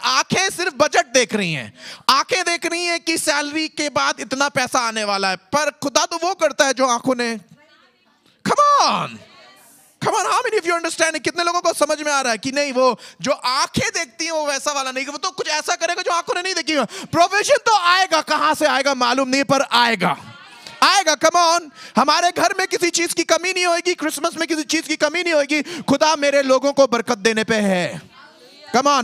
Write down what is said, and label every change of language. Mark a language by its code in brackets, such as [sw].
[hi] आंखें सिर्फ बजट देख रही हैं. आंखें देख रही हैं कि सैलरी के बाद इतना पैसा आने वाला है, पर खुदा तो वो करता है जो आंखों ने. [en] Come on, come on, how many of you understanding? [hi] कितने लोगों को समझ में आ रहा है कि नहीं, वो जो आंखें देखती हैं वो वैसा वाला नहीं, वो तो कुछ ऐसा करेगा जो आंखों ने नहीं देखी. प्रोविजन तो आएगा, कहां से आएगा मालूम नहीं, पर आएगा, आएगा. [en] Come on. [hi] हमारे घर में किसी चीज की कमी नहीं होगी, क्रिसमस में किसी चीज की कमी नहीं होगी. खुदा मेरे लोगों को बरकत देने पे है. [en] Come on.